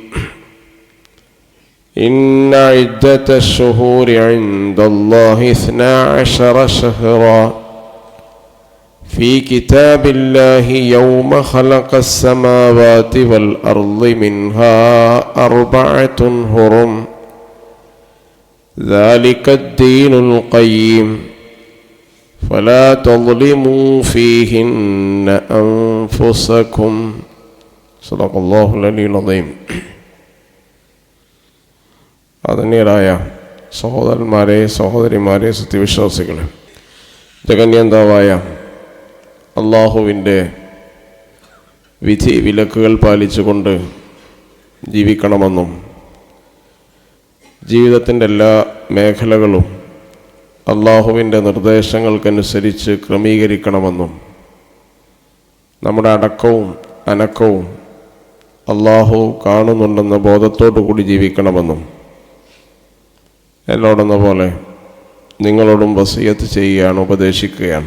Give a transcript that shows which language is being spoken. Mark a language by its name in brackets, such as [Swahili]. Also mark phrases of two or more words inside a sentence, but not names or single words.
[Arabic] إن عدة الشهور عند الله 12 شهرا في كتاب الله يوم خلق السماوات والأرض منها 4 حرم ذلك الدين القيم فلا تظلموا فيهن أنفسكم. صدق الله العلي العظيم. [Malayalam] ആദരണീയരായ സഹോദരന്മാരെ, സഹോദരിമാരെ, സത്യവിശ്വാസികളെ, ജഗന്യന്താവായ അള്ളാഹുവിൻ്റെ വിധി വിലക്കുകൾ പാലിച്ചുകൊണ്ട് ജീവിക്കണമെന്നും ജീവിതത്തിൻ്റെ എല്ലാ മേഖലകളും അള്ളാഹുവിൻ്റെ നിർദ്ദേശങ്ങൾക്കനുസരിച്ച് ക്രമീകരിക്കണമെന്നും നമ്മുടെ അടക്കവും അനക്കവും അള്ളാഹു കാണുന്നുണ്ടെന്ന ബോധത്തോടു കൂടി ജീവിക്കണമെന്നും എന്നോടെന്ന പോലെ നിങ്ങളോടും വസിയത്ത് ചെയ്യുകയാണ്, ഉപദേശിക്കുകയാണ്.